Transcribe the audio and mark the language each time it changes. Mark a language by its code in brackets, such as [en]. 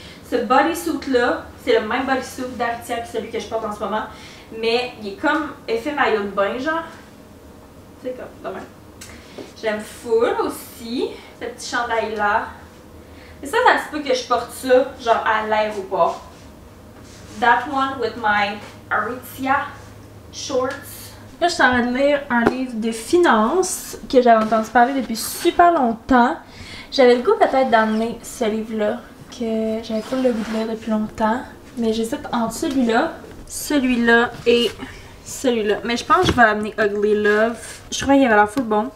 [fr] Ce bodysuit là, c'est le même bodysuit d'Aritzia que celui que je porte en ce moment, mais il est comme effet maillot de bain genre. C'est comme, demain. J'aime full aussi, ce petit chandail là. Et ça se peut que je porte ça, genre à l'aéroport. [en] That one with my Aritzia shorts. [fr] Là, je suis en train de lire un livre de finance que j'avais entendu parler depuis super longtemps. J'avais le goût peut-être d'emmener ce livre-là, que j'avais pas le goût de lire depuis longtemps. Mais j'hésite entre celui-là et celui-là. Mais je pense que je vais amener Ugly Love. Je trouvais qu'il avait l'air full bon.